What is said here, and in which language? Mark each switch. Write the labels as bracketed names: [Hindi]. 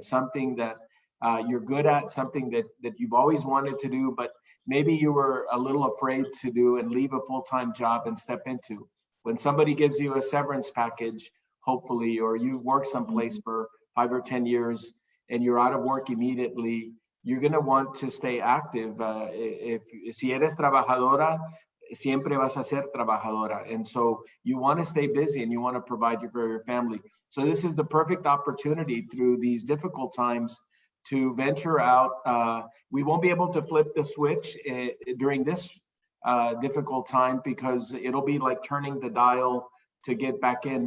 [English] Something that you're good at, something that you've always wanted to do, but maybe you were a little afraid to do and leave a full-time job and step into. When somebody gives you a severance package, hopefully, or you work someplace for 5 or 10 years and you're out of work immediately, you're going to want to stay active. [Spanish] Si eres trabajadora, siempre vas a ser trabajadora. [English] And so you want to stay busy and you want to provide for your family. So this is the perfect opportunity through these difficult times to venture out. We won't be able to flip the switch during this difficult time, because it'll be like turning the dial to get back in.